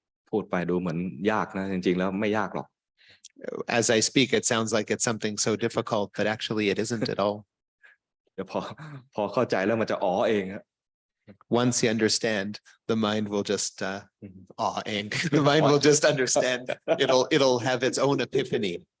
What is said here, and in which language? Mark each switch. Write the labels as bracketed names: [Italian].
[Thai] พูดไปดูเหมือนยากนะจริงๆแล้วไม่ยากหรอก [English] As I speak, it sounds like it's something so difficult, but actually it isn't at all. [Thai] เดี๋ยวพอเข้าใจแล้วมันจะอ๋อเองฮะ [English] Once you understand, the mind will just the mind will just understand. It'll have its own epiphany.